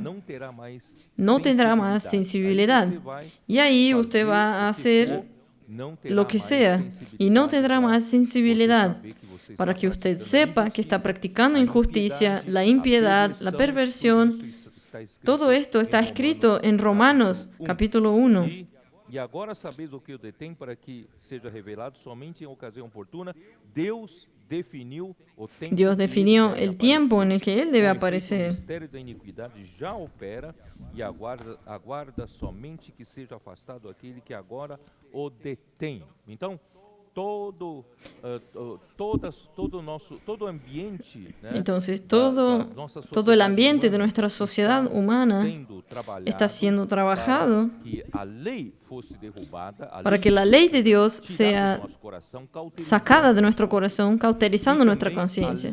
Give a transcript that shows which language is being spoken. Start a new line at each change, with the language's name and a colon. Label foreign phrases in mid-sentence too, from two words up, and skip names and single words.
Spanish: No tendrá más sensibilidad. Y ahí usted va a hacer lo que sea y no tendrá más sensibilidad, para que usted sepa que está practicando injusticia, la impiedad, la perversión. Todo esto está escrito en Romanos, capítulo 1.
Portuguese: E agora sabeis o que eu detém para que seja revelado somente em ocasião oportuna. Deus definiu o tempo.
Spanish: Dios definió el tiempo en el que Él debe aparecer.
Portuguese: O mistério da iniquidade já opera e aguarda somente que seja afastado aquele que agora o detém. Então, todo ambiente,
Spanish: entonces todo el ambiente de nuestra sociedad humana está siendo trabajado para que la ley de Dios sea sacada de nuestro corazón, cauterizando nuestra conciencia.